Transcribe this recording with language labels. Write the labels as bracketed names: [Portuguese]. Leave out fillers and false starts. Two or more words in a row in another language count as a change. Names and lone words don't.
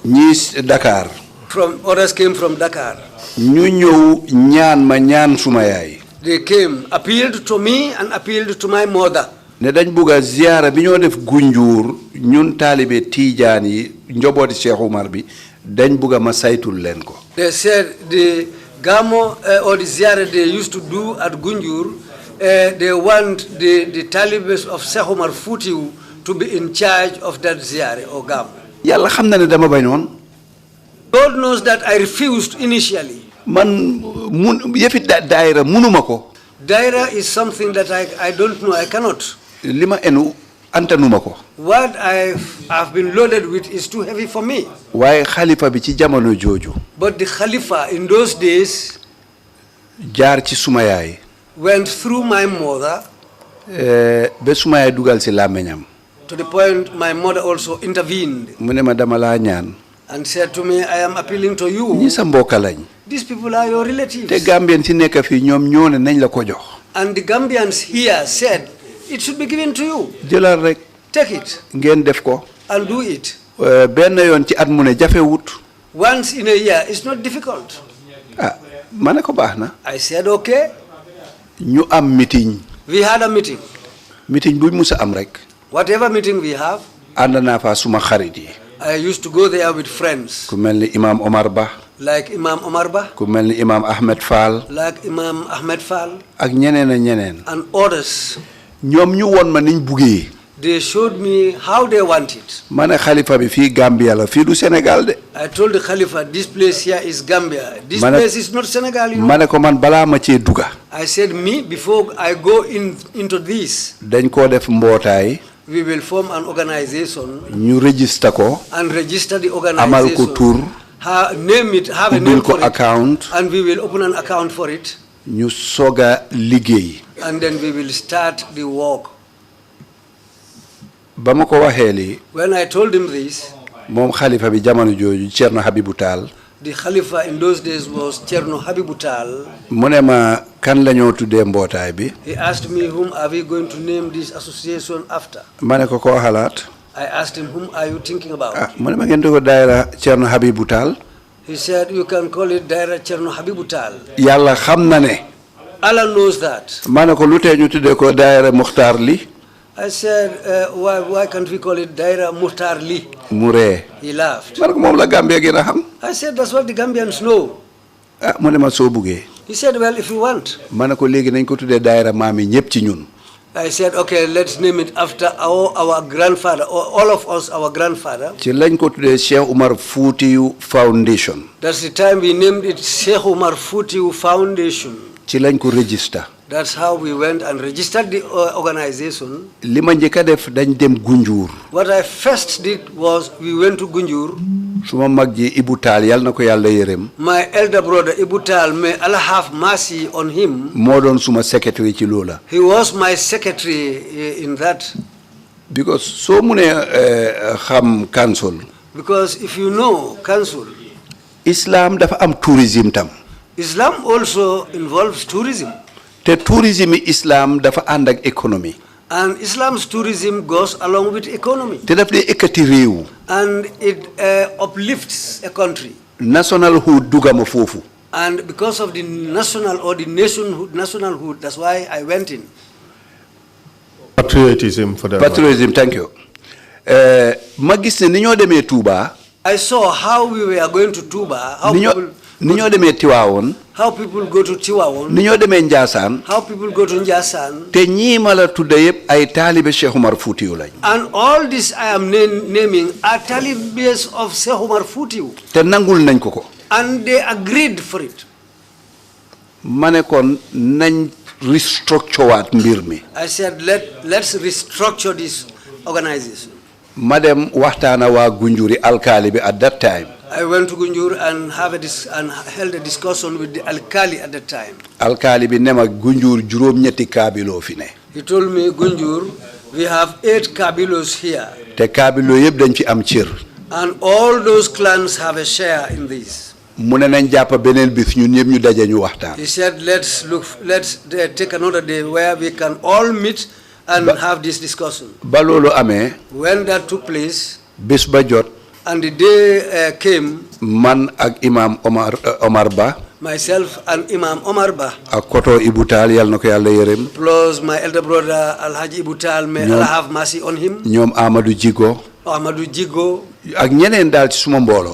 [Wolof] Ñii Dakar. [English] Others came from Dakar. [Wolof] Ñu ñëw ñaan ma ñaan suma yaay. [English] They came, appealed to me and appealed to my mother. [Wolof] Ne dañ bugga ziyaara bi ñoo def Gunjur ñun taalibe Tijaan yi njobooti Cheikh Umar bi dañ bugga ma saytul leen ko. [English] They said the Gamo or the ziyara they used to do at Gunjur, they want the Talibans of Sheikh Omar Foutiyou to be in charge of that ziyara or Gamo. [Wolof] Yalla xam na ne dama bañoon. [English] God knows that I refused initially. [Wolof] Man yefi daayira munuma ko. [English] Daira is something that I don't know, I cannot. [Wolof] Lima enu antanuma ko. [English] What I've been loaded with is too heavy for me. [Wolof] Waaye xalifa bi ci jamono jooju. [English] But the Khalifa in those days [Wolof] jaar ci suma yaay. [English] went through my mother. [Wolof] Be suma yaay dugal ci làmmiñam. [English] To the point my mother also intervened. [Wolof] Mu ne ma dama laa ñaan. [English] And said to me, I am appealing to you. [Wolof] Ñi sa mbokk lañ. [English] These people are your relatives. [Wolof] Te Gambien ci nekk fii ñoom ñoo ne nañ la ko jox. [English] And the Gambians here said, it should be given to you. [Wolof] Jëlal rek. [English] Take it. [Wolof] Ngeen def ko. [English] And do it. [Wolof] Benn yoon ci at mu ne jafewut. [English] Once in a year, it's not difficult. [Wolof] Ah, ma ne ko baax na. [English] I said, okay. [Wolof] Ñu am meeting. [English] We had a meeting. [Wolof] Meeting buñ musa am rek. [English] Whatever meeting we have, [Wolof] ànd naa fa suma xarit yi. [English] I used to go there with friends. [Wolof] Ku mel ni Imam Omar Ba. [English] Like Imam Omar Ba. [Wolof] Ku mel ni Imam Ahmed Fall. [English] Like Imam Ahmed Fall. [Wolof] Ak ñeneen ak ñeneen. [English] And others. [Wolof] Ñoom ñu won ma niñ buggee. [English] They showed me how they want it. [Wolof] Ma ne xalifa bi fii Gambia la fii du Sénégal de. [English] I told the Khalifa, this place here is Gambia. This place is not Senegal, you know. [Wolof] Ma ne ko man balaa ma cee dugga. [English] I said, me, before I go into this, [Wolof] dañ koo def mbootaay. [English] we will form an organization. [Wolof] Ñu register ko. [English] And register the organization. [Wolof] Amal ko tur. [English] Name it, have a name for it. [Wolof] Account. [English] And we will open an account for it. [Wolof] Ñu soga liggéey. [English] And then we will start the work. [Wolof] Ba ma ko waxee lii. [English] When I told him this, [Wolof] moom xalifa bi jamono jooju Cerno Habibu Taal. [English] the Khalifa in those days was Cerno Habibu Taal. [Wolof] Mu ne ma kan la ñoo tuddee mbootaay bi. [English] He asked me, whom are we going to name this association after? [Wolof] Ma ne ko koo xalaat. [English] I asked him, whom are you thinking about? [Wolof] Mu ne ma ngeen di ko daayira Cerno Habibu Taal. [English] He said, you can call it Daira Cerno Habibu Taal. [Wolof] Yàlla xam na ne. [English] Allah knows that. [Wolof] Ma ne ko lu tee ñu tuddee ko daayira Muxtaar li. [English] I said, why can't we call it Daira Muhtar Li? [Wolof] Mu ree. [English] He laughed. [Wolof] Ma ne ko moom la Gambia gën a xam. [English] I said, that's what the Gambians know. [Wolof] Mu ne ma soo buggee. [English] He said, well, if you want. [Wolof] Ma ne ko léegi nañ ko tuddee daayira maam yi ñëpp ci ñun. [English] I said, okay, let's name it after our grandfather, or all of us, our grandfather. [Wolof] Ci lañ ko tuddee Cheikh Omar Foutiyou Foundation. [English] That's the time we named it Sheikh Omar Foutiyou Foundation. [Wolof] Ci lañ ko register. [English] That's how we went and registered the organization. [Wolof] Li ma njëkk a def dañ dem Gunjur. [English] What I first did was we went to Gunjur. [Wolof] Suma mag ji Ibu Taal yal na ko yàlla yërëm. [English] My elder brother Ibu Taal, may Allah have mercy on him. [Wolof] Moo doon suma secretary ci loola. [English] He was my secretary in that. [Wolof] Because soo munee xam council. [English] Because if you know council, [Wolof] Islam dafa am tourism tam. [English] Islam also involves tourism. [Wolof] Te tourism Islam dafa ànd ak économie. [English] And Islam's tourism goes along with economy. [Wolof] Te daf dee ekkati réew. [English] And it uplifts a country. [Wolof] Nationalhood dugama foofu. [English] And because of the national or the nationalhood, that's why I went in. Patriotism for that. Patriotism, thank you. [Wolof] Ma gis ne ni ñoo demee Touba. [English] I saw how we were going to Touba, how [Wolof] ñoo demee Tiwaawoon. [English] How people go to Tiwaawoon. [Wolof] Ni ñoo demee Njaasaan. [English] How people go to Njaasaan. [Wolof] Te ñii ma la tudde yëpp ay taalibe Cheikh Omar Foutiyou lañ. [English] And all this I am naming are talibes of Sheikh Omar Foutiyou. [Wolof] Te nangul nañ ko ko. [English] And they agreed for it. [Wolof] Ma ne kon nañ restructure waat mbir mi. [English] I said, let's restructure this organization. [Wolof] Ma dem waxtaana waa Gunjuri alkaali bi [English] at that time. I went to Gunjur and held a discussion with the alkali at that time. [Wolof] Alkaali bi ne ma Gunjur juróom-ñetti kaabiloo fi ne. [English] He told me, Gunjur, we have 8 kabilos here. [Wolof] Te kaabiloo yëpp dañ ci am cër. [English] And all those clans have a share in this. [Wolof] Mu ne nañ jàpp beneen bis ñun ñëpp ñu daje ñu waxtaan. [English] He said, let's take another day where we can all meet and have this discussion. [Wolof] Ba loolu amee. [English] When that took place, [Wolof] bis ba jot. [English] and the day came, [Wolof] man ak Imam Omar Ba. [English] Myself and Imam Omar Ba. [Wolof] Ak koto Ibu Taal yal na ko yàlla yërëm. [English] Plus my elder brother Alhaji Ibu Taal, may Allah have mercy on him. [Wolof] Ñoom Amadou Jigo. [English] Amadou Jigo, [Wolof] ak ñeneen daal ci suma mbooloo.